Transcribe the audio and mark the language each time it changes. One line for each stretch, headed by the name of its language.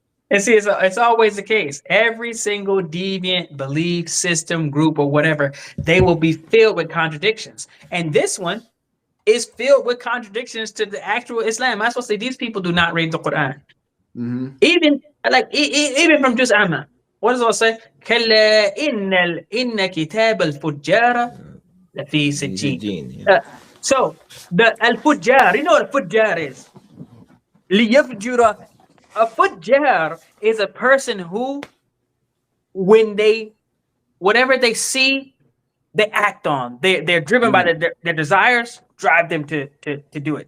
English: And see, it's always the case. Every single deviant belief system, group, or whatever, they will be filled with contradictions. And this one is filled with contradictions to the actual Islam. I'm supposed to say these people do not read the Qur'an. Mm-hmm. Even from just Amma. What does it say?
Arabic: كلا إن كتاب الفجار لفي سجين.
English: So the al-fujjar, you know what a fujjar is?
Arabic: ليفجر.
English: A fujjar is a person who, whatever they see, they act on. They're driven by their desires, drive them to do it.